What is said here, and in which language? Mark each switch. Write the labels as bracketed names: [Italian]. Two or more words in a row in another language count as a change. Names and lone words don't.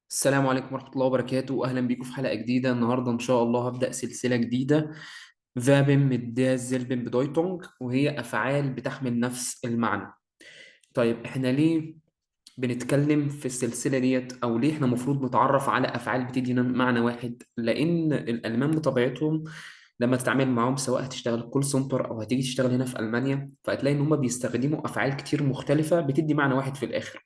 [Arabic] السلام عليكم ورحمة الله وبركاته، أهلا بيكم في حلقة جديدة. النهاردة إن شاء الله هبدأ سلسلة جديدة فابن [German] mit der selben Bedeutung، [Arabic] وهي أفعال بتحمل نفس المعنى. طيب إحنا ليه بنتكلم في السلسلة ديت، أو ليه إحنا المفروض نتعرف على أفعال بتدي معنى واحد؟ لأن الألمان بطبيعتهم لما تتعامل معاهم، سواء هتشتغل [English] call center [Arabic] أو هتيجي تشتغل هنا في ألمانيا، فهتلاقي إن هما بيستخدموا أفعال كتير مختلفة بتدي معنى واحد في الآخر.